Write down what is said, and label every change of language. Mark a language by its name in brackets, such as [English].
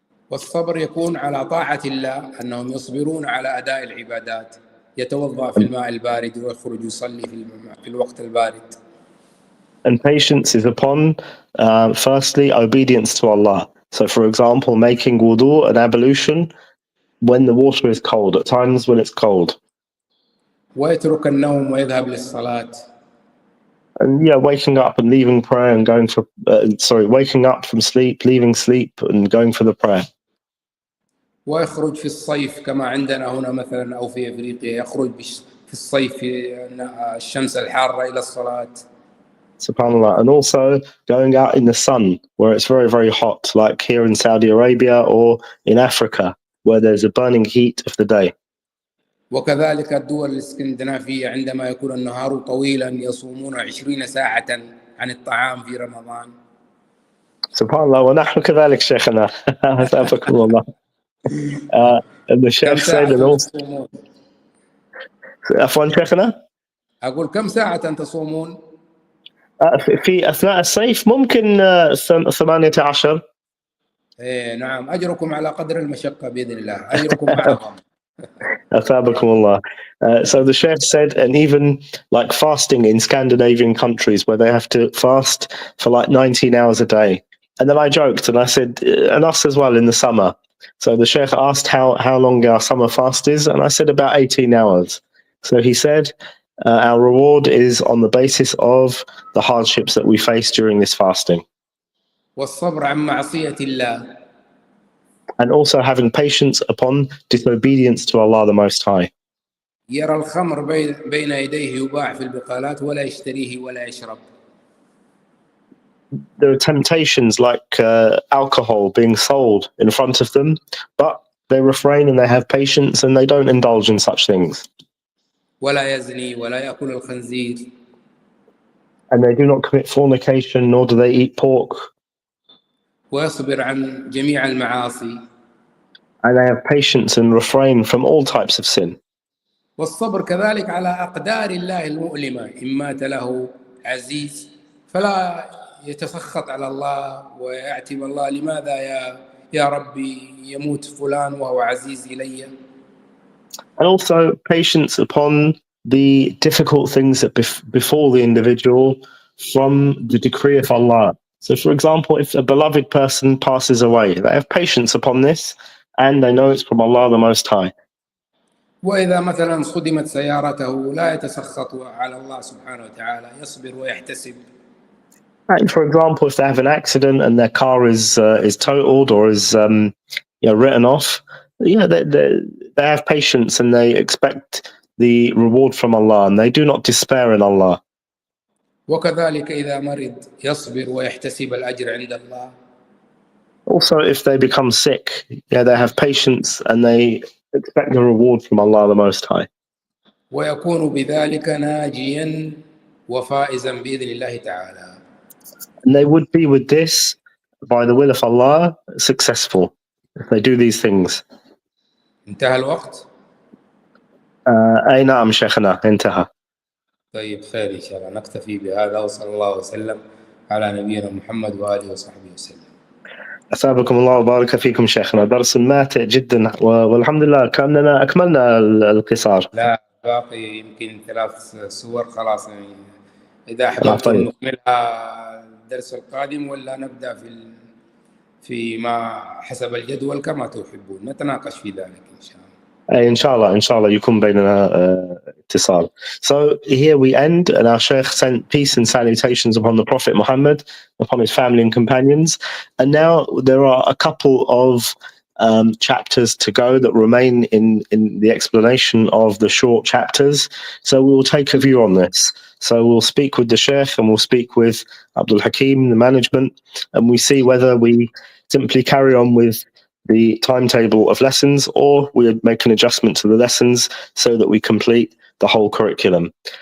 [Arabic] والصبر يكون على طاعة الله أنهم يصبرون على أداء العبادات يتوضأ في الماء البارد ويخرج يصلي في الوقت البارد. [English] And patience is upon firstly obedience to Allah. So for example, making wudu, an ablution, when the water is cold, at times when it's cold. [Arabic] ويترك النوم ويذهب للصلاة. [English] And waking up and leaving prayer and going for waking up from sleep, leaving sleep and going for the prayer. [Arabic] ويخرج في الصيف كما عندنا هنا مثلا أو في أفريقيا يخرج في الصيف في الشمس الحارة إلى الصلاة. Subhanallah. [English] And also going out in the sun where it's very, very hot, like here in Saudi Arabia or in Africa, where there's a burning heat of the day. [Arabic] وكذلك الدول الاسكندنافية عندما يكون النهار طويلا يصومون 20 ساعة عن الطعام في رمضان. Subhanallah. ونحن كذلك شيخنا. أثابكم الله. [English] And the Shaykh said and also. [Arabic] عفوا شيخنا. أقول كم ساعة تصومون؟ في أثناء الصيف ممكن 18. إيه نعم، أجركم على قدر المشقة بإذن الله، أجركم أعظم. Athabakumullah. [English] So the Shaykh said, and even like fasting in Scandinavian countries where they have to fast for like 19 hours a day. And then I joked and I said, and us as well in the summer. So the Shaykh asked how long our summer fast is, and I said about 18 hours. So he said, our reward is on the basis of the hardships that we face during this fasting. [Arabic] والصبر عن معصية الله. [English] And also having patience upon disobedience to Allah the Most High. [Arabic] يرى الخمر بين يديه يباع في البقالات ولا يشتريه ولا يشرب. [English] There are temptations like alcohol being sold in front of them, but they refrain and they have patience and they don't indulge in such things. [Arabic] ولا يزني ولا يأكل الخنزير. [English] And they do not commit fornication, nor do they eat pork. [Arabic] ويصبر عن جميع المعاصي. [English] And they have patience and refrain from all types of sin. [Arabic] والصبر كذلك على أقدار الله المؤلمة. إن مات له عزيز فلا يتسخط على الله ويعتب الله، لماذا يا ربي يموت فلان وهو عزيز إلي. [English] And also patience upon the difficult things that befall the individual from the decree of Allah. So for example, if a beloved person passes away, they have patience upon this and they know it's from Allah the Most High. [Arabic] وإذا مثلا صدمت سيارته لا يتسخط على الله سبحانه وتعالى، يصبر ويحتسب. [English] And for example, if they have an accident and their car is totaled or is written off, they have patience and they expect the reward from Allah and they do not despair in Allah. [Arabic] وكذلك إذا مرض يصبر ويحتسب الأجر عند الله. [English] Also, if they become sick, they have patience and they expect the reward from Allah the Most High. [Arabic] ويكون بذلك ناجيا وفائزا بإذن الله تعالى. [English] And they would be with this, by the will of Allah, successful if they do these things. [Arabic] انتهى الوقت؟ أي نعم شيخنا انتهى. طيب خير إن شاء الله، نكتفي بهذا وصلى الله وسلم على نبينا محمد وآله وصحبه وسلم. أثابكم الله وبارك فيكم شيخنا، درس ماتع جدا والحمد لله كأننا أكملنا القصار. لا باقي يمكن 3 سور خلاص، يعني إذا أحببتم نكملها الدرس القادم ولا نبدأ في ما حسب الجدول كما تحبون، نتناقش في ذلك إن شاء الله. إن شاء الله يكون بيننا اتصال. [English] So here we end, and our Shaykh sent peace and salutations upon the Prophet Muhammad, upon his family and companions. And now there are a couple of chapters to go that remain in the explanation of the short chapters. So we will take a view on this. So we'll speak with the Shaykh and we'll speak with Abdul Hakim, the management, and we see whether we simply carry on with the timetable of lessons or we make an adjustment to the lessons so that we complete the whole curriculum.